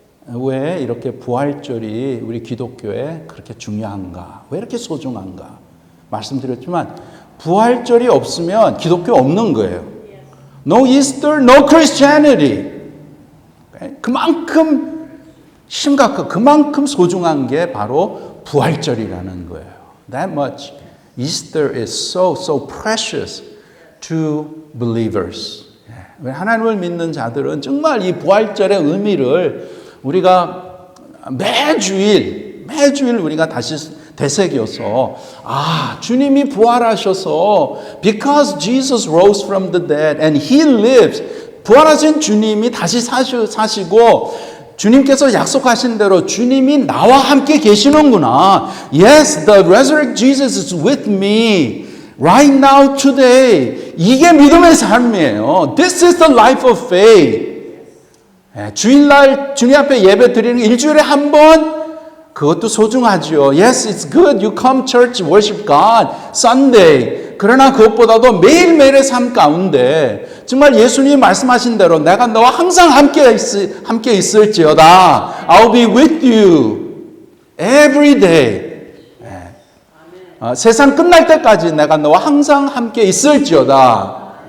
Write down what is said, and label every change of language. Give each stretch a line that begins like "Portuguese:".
Korean: 왜 이렇게 부활절이 우리 기독교에 그렇게 중요한가? 왜 이렇게 소중한가? 말씀드렸지만 부활절이 없으면 기독교 없는 거예요.
English: No Easter, no Christianity.
Korean: 그만큼 심각하고 그만큼 소중한 게 바로 부활절이라는 거예요.
English: That much. Easter is so precious to believers.
Korean: 하나님을 믿는 자들은 정말 이 부활절의 의미를 우리가 매주일 우리가 다시 되새겨서 주님이 부활하셔서
English: because Jesus rose from the dead and He lives
Korean: 부활하신 주님이 다시 사시고 주님께서 약속하신 대로 주님이 나와 함께 계시는구나.
English: Yes, the resurrected Jesus is with me right now today.
Korean: 이게 믿음의 삶이에요.
English: This is the life of faith.
Korean: 주일날 주님 앞에 예배 드리는 일주일에 한 번 그것도 소중하죠.
English: Yes, it's good. You come church, worship God, Sunday.
Korean: 그러나 그것보다도 매일매일의 삶 가운데 정말 예수님이 말씀하신 대로 내가 너와 항상 함께 있을지어다.
English: I'll be with you every day.
Korean: 세상 끝날 때까지 내가 너와 항상 함께 있을지어다.